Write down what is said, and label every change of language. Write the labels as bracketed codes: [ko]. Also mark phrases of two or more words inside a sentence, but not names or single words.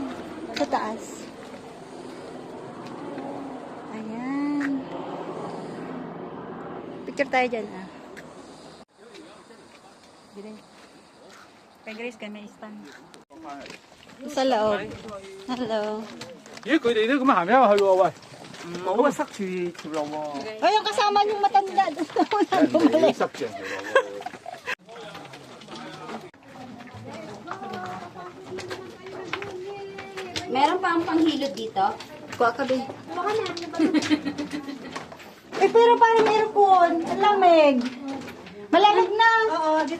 [tl] Sa taas. Ayan. Picture tayo dyan, ah. Kay Grace, kay may stand. Sa loob. Hello. [yue] 咦，佢哋都咁行咗去喎，喂，唔好啊，塞住條路喎， [tl] Oh, yung kasama yung matanda. [yue] 唔好塞住人條路喎。 [tl] Meron pa ang panghilod dito? Kuha ka, be. Eh, pero parang aircon. Ang lamig. Malamig na. Oo, dito.